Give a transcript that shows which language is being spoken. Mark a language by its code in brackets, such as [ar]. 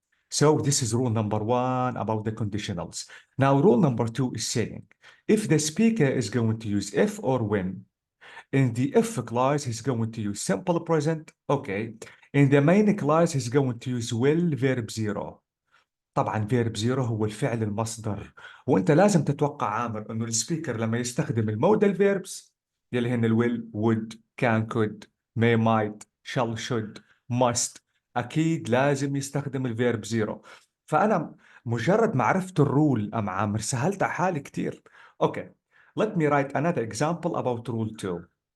[en] So this is rule number one about the conditionals. Now, rule number two is saying, if the speaker is going to use if or when, in the if clause, he's going to use simple present, okay. In the main clause, he's going to use will verb zero. [ar] طبعا فيرب زيرو هو الفعل المصدر، وانت لازم تتوقع عامر انه السبيكر لما يستخدم المودال فيربس يلي هن الويل [en] would can could may might shall should must [ar] اكيد لازم يستخدم الفيرب زيرو. فانا مجرد ما عرفت الرول ام عامر سهلت على حالي كثير. [en] Okay let me write another example about rule 2.